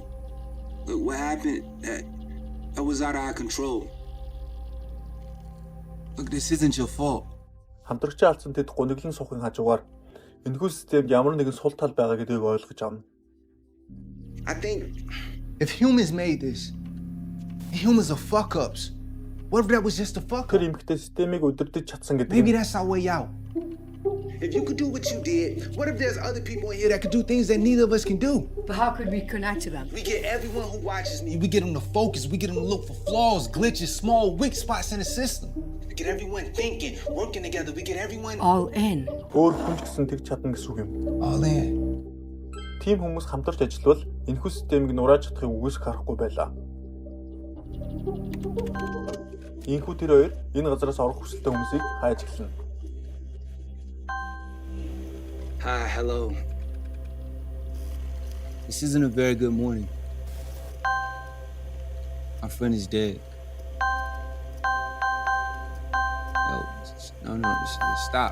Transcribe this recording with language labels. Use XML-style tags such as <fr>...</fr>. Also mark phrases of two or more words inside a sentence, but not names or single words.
<en>Look, what happened, that was out of our control. Look, this isn't your fault.</en> <mn>Хамтрагчаа алдсан тэд гуниглан суухын хажуугаар энэхүү системд ямар нэгэн сул тал байгаа гэдгийг ойлгож авна.</mn> <en>I think if humans made this, humans are fuck-ups. What if that was just a fuck-up?</en> <mn>Тэр эмэгтэй системийг удирдах чадсан гэдэг.</mn> <en>Maybe that's our way out. If you could do what you did, what if there's other people in here that could do things that neither of us can do? But how could we connect to them? We get everyone who watches me, we get them to focus, we get them to look for flaws, glitches, small weak spots in the system. We get everyone thinking, working together, we get everyone all in.</en> <mn>Өөр хүн ч гэсэн тэг чадна гэсэн үг юм.</mn> <en>All in.</en> <mn>Тим хүмүүс хамтарч ажиллавал энэхүү системийг нурааж чадахыг үгүйсэх харахгүй байлаа. Энэхүү тэр хоёр энэ газараас орох хүсэлтэй хүмүүсийг хайж эхэлнэ.</mn> <en>Hi, hello. This isn't a very good morning. My friend is dead. No, stop.</en>